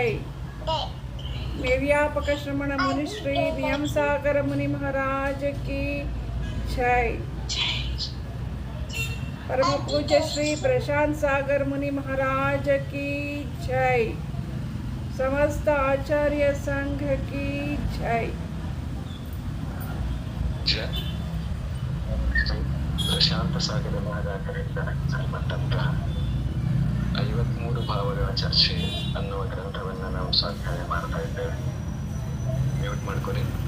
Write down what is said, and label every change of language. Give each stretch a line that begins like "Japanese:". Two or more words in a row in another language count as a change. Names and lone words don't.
Hindi: निर्व्यापक श्रमण मुनि श्री नियम सागर मुनि महाराज की जय. परम पूज्य श्री प्रशांत सागर मुनि महाराज की जय. समस्त आचार्य संघ की जय.
Kannada: ಪ್ರಶಾಂತ ಸಾಗರ ಮಹಾರಾಜರಿಂದ ಸಂಬಂಧಪಟ್ಟಂತಹ 53 ಭಾವಗಳ ಚರ್ಚೆ ಅನ್ನುವ ಗ್ರಂಥವನ್ನು ನಾವು ಸ್ವಾಧ್ಯಾಯ ಮಾಡ್ತಾ ಇದ್ದೇವೆ. ಮ್ಯೂಟ್ ಮಾಡ್ಕೊಳ್ಳಿ.